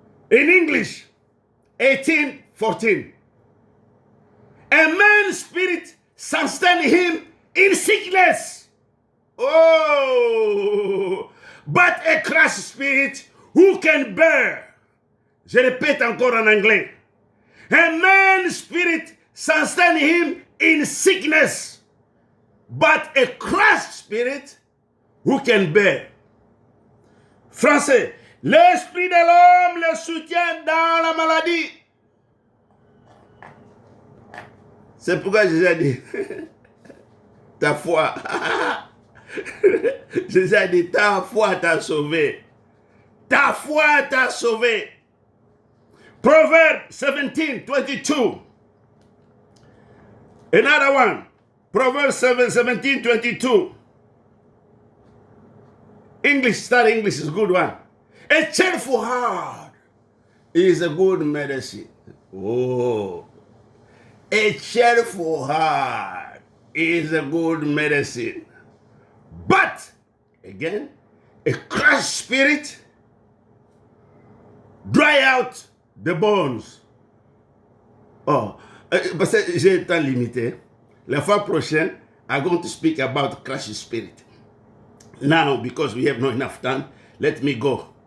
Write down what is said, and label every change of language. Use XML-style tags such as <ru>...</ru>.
<en>In English, 18:14. A man's spirit sustains him in sickness. Oh, but a crushed spirit who can bear?</en> <fr>Je répète encore en anglais.</fr> <en>A man's spirit sustains him in sickness, but a crushed spirit who can bear?</en> <fr>Français, l'esprit de l'homme le soutient dans la maladie. C'est pourquoi Jésus a dit, ta foi, Jésus a dit, ta foi t'a sauvé. Ta foi t'a sauvé. Proverbs 17:22.</fr> <en>Another one. Proverbs 17:22. English, start English is a good one. A cheerful heart is a good medicine. Oh. A cheerful heart is a good medicine. But, again, a crushed spirit dry out the bones.</en> <fr>Oh, parce que j'ai un temps limité. La fois prochaine,</fr> <en>I'm going to speak about crushed spirit. Now, because we have not enough time, let me go.</en>